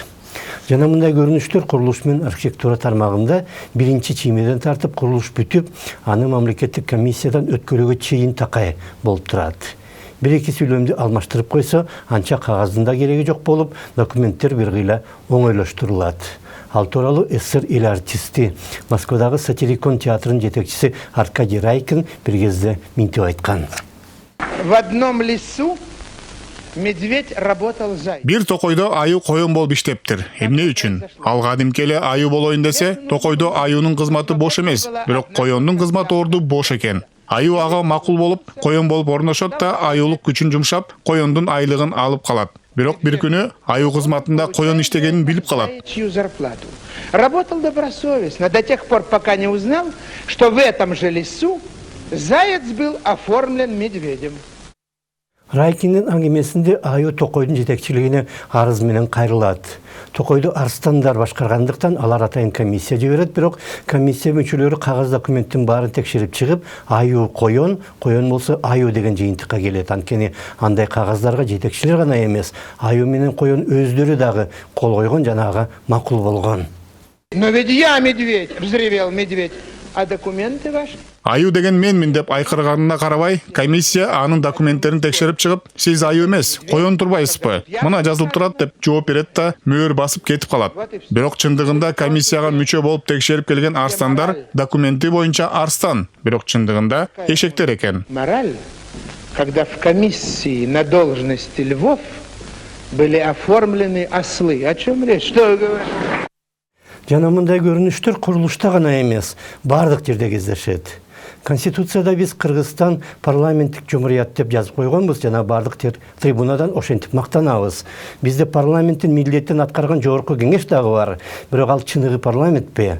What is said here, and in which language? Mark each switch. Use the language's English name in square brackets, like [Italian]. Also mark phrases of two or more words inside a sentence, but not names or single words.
[Kyrgyz] Жана мындай көрүнүштөр курулуш менен архитектура тармагында биринчи чиймеден тартып курулуш бүтүп, аны мамлекеттик комиссиядан өткөрүүгө чейин такай болуп турат. Бир-эки сүйлөмдү алмаштырып койсо, анча кагаздын да кереги жок болуп, документтер бир кыйла оңойлоштурулат. Ал тууралуу СССР эл артисти, Москвадагы Сатирикон театрынын жетекчиси Аркадий Райкин бир кезде минтип айткан. [Russian] В одном лесу медведь работал зай. [Kyrgyz] Бир токойдо аю коен болуп иштептир. Эмне үчүн? Ал кадимки эле аю болоюн десе, токойдо аюунун кызматы бош эмес, бирок коендун кызматы орду бош экен. Аю ага макул болуп, коен болуп орношот да аюулук күчүн жумшап, коендун айлыгын алып калат. Бирок бир күнү аю кызматында коен иштегенин билип калат. [Russian] Чью зарплату. Работал добросовестно до тех пор, пока не узнал, что в этом же лесу заяц был оформлен медведем. [Kyrgyz] Райкиндин аңгемесинде аю токойдун жетекчилигине арыз менен кайрылат. Токойду арстандар башкаргандыктан алар атайын комиссия жиберет, бирок комиссия мүчөлөрү кагаз документтин баарын текшерип чыгып, аю коен болсо аю деген жыйынтыкка келет. Анткени андай кагаздарга жетекчилер гана эмес, аю менен коен өздөрү дагы кол койгон жана ага макул болгон. [Russian] Но ведь я медведь, взревел медведь, а документы ваши? [Kyrgyz] Аю деген менмин деп айкырганына карабай, комиссия анын документтерин текшерип чыгып, сиз аю эмес, коен турбайсызбы? Мына жазылып турат деп жооп берет да мөөр басып кетип калат. Бирок чындыгында комиссияга мүчө болуп текшерип келген арстандар документи боюнча арстан, бирок чындыгында эшектер экен. [Russian] Мораль, когда в комиссии на должности львов были оформлены ослы. О чем речь? Что вы говорите? [Kyrgyz] Жана мындай көрүнүштөр курулушта гана эмес, бардык жерде кездешет. Конституцияда биз Кыргызстан парламенттик жумурият деп жазып койгонбуз, жана бардык трибунадан ошентип мактанабыз. Бизде парламенттин милдетин аткарган жогорку кеңеш дагы бар, бирок ал чыныгы парламентпи?